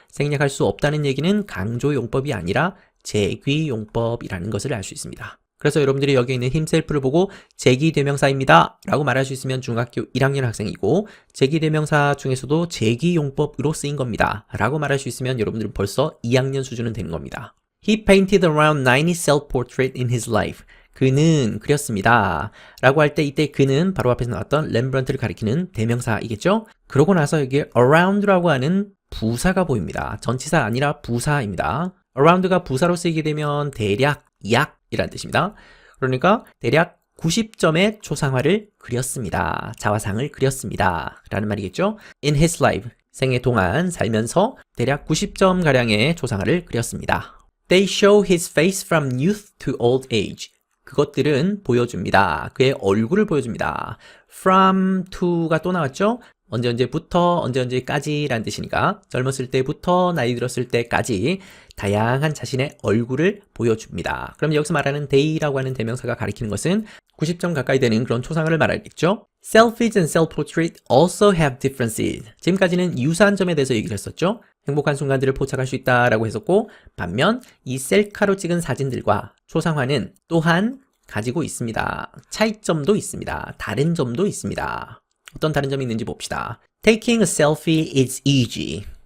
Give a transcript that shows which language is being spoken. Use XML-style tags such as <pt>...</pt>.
<ko>생략할 수 없다는 얘기는 강조용법이 아니라 제귀용법이라는 것을 알 수 있습니다. 그래서 여러분들이 여기 있는 himself를 보고 제기대명사입니다 라고 말할 수 있으면 중학교 1학년 학생이고 제기대명사 중에서도 제기용법으로 쓰인 겁니다 라고 말할 수 있으면 여러분들은 벌써 2학년 수준은 되는 겁니다.</ko> <en>He painted around 90 self-portraits in his life.</en> <ko>그는 그렸습니다. 라고 할 때 이때 그는 바로 앞에서 나왔던 렘브란트를 가리키는 대명사이겠죠? 그러고 나서 여기에 around라고 하는 부사가 보입니다. 전치사 아니라 부사입니다. around가 부사로 쓰이게 되면 대략, 약이라는 뜻입니다. 그러니까 대략 90점의 초상화를 그렸습니다. 자화상을 그렸습니다. 라는 말이겠죠?</ko> <en>In his life.</en> <ko>생애 동안 살면서 대략 90점가량의 초상화를 그렸습니다.</ko> <en>They show his face from youth to old age.</en> <ko>그것들은 보여줍니다. 그의 얼굴을 보여줍니다. From to가 또 나왔죠? 언제부터 언제까지라는 뜻이니까 젊었을 때부터 나이 들었을 때까지 다양한 자신의 얼굴을 보여줍니다. 그럼 여기서 말하는 they라고 하는 대명사가 가리키는 것은 90점 가까이 되는 그런 초상화를 말하겠죠?</ko> <en>Selfies and self-portrait also have differences.</en> <ko>지금까지는 유사한 점에 대해서 얘기를 했었죠? 행복한 순간들을 포착할 수 있다라고 했었고 반면 이 셀카로 찍은 사진들과 초상화는 또한 가지고 있습니다. 차이점도 있습니다. 다른 점도 있습니다. 어떤 다른 점이 있는지 봅시다.</ko> <en>Taking a selfie is easy.</en>